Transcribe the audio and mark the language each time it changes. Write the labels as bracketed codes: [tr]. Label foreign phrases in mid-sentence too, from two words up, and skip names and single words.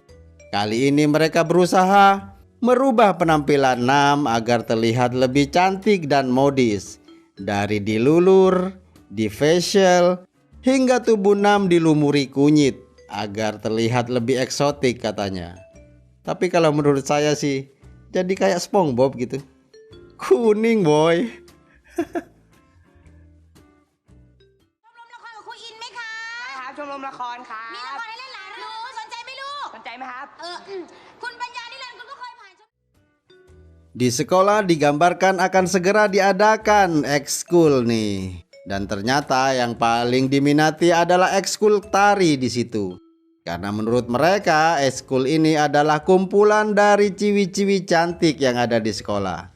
[id] Kali ini mereka berusaha merubah penampilan Nam agar terlihat lebih cantik dan modis. Dari dilulur, di facial, hingga tubuh Nam dilumuri kunyit agar terlihat lebih eksotik katanya. Tapi kalau menurut saya sih jadi kayak SpongeBob gitu. Kuning boy. [th] ชมรมละครกับครูอินไหมคะ ครับชมรมละครครับ มีละครให้เล่นหลายเรื่องสนใจไหมลูก สนใจไหมครับ คุณปัญญานิรันดร์คุณก็เคยผ่าน [id] Di sekolah digambarkan akan segera diadakan ekskul nih. Dan ternyata yang paling diminati adalah ekskul tari di situ. Karena menurut mereka ekskul ini adalah kumpulan dari ciwi-ciwi cantik yang ada di sekolah.